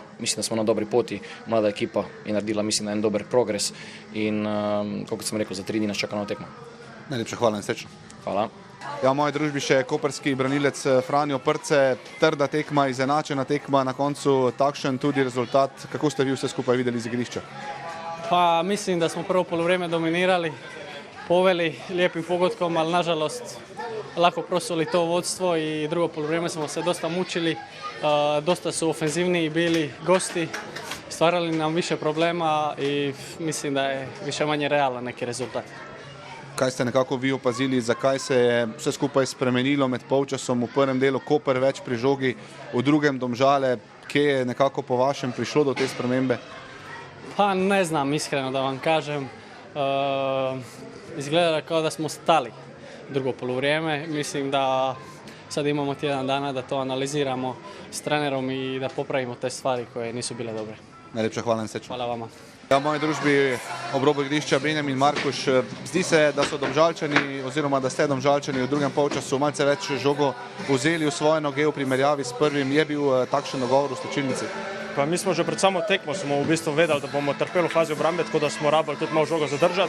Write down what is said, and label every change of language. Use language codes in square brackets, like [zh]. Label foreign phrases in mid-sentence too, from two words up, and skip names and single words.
[sl] Mislim, da smo na dobri poti, mlada ekipa je naredila, mislim, da en dober progres in, kot sem rekel, za 3 dni nas čaka nova tekma. Najlepša hvala in srečno. Hvala. Ja, v moji družbi še koperski branilec Franjo Prce. Trda tekma, izenačena tekma, na koncu takšen tudi rezultat. Kako ste vi vse skupaj videli z igrišča? [hr] Pa mislim, da smo prvo polovreme dominirali, poveli lijepim pogodkom, ali nažalost lako prosuli to vodstvo i drugo polovreme smo se dosta mučili. Dosta su ofenzivniji bili gosti, stvarali nam više problema i mislim da je više manje realan neki rezultat. [sl] Kaj ste nekako vi opazili, zakaj se je vse skupaj spremenilo med polčasom, v prvem delu Koper več pri žogi, v drugem Domžale, kje je nekako po vašem prišlo do te spremembe? [hr] Pa ne znam iskreno da vam kažem, izgleda kao da smo stali drugo poluvrijeme, mislim da sad imamo tjedan dana da to analiziramo s trenerom i da popravimo te stvari koje nisu bile dobre. [sl] Najlepša hvala in srečno. Hvala vama. Ja, v moji družbi ob robu igrišča Benjamin Markuš. Zdi se, da so Domžalčani, oziroma da ste Domžalčani v drugem polčasu malce več žogo vzeli v svoje noge v primerjavi s prvim. Je bil takšen dogovor v slačilnici? Pa mi smo že pred samo tekmo smo v bistvu vedeli, da bomo trpeli v fazi obrambe, tako da smo rabili tudi malo žogo zadržati.